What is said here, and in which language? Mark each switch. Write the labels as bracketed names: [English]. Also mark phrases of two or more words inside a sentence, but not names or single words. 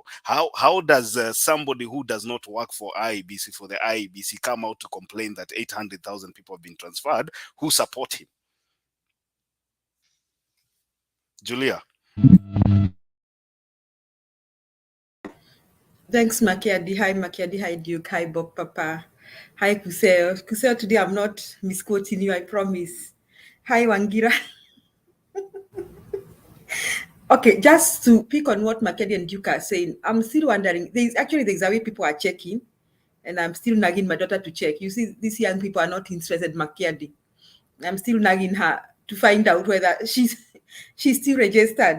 [English] How does somebody who does not work for IEBC, for the IEBC, come out to complain that 800,000 people have been transferred who support him? Julia. Thanks, Makiadi. Hi, Makiadi. Hi, Duke. Hi, Bob Papa. Hi, Kuseo. Kuseo, today I'm not misquoting you, I promise. Hi, Wangira. Okay, just to pick on what Makiadi and Duke are saying, I'm still wondering, there's a way people are checking, and I'm still nagging my daughter to check. You see, these young people are not interested, Makiadi. I'm still nagging her to find out whether she's still registered.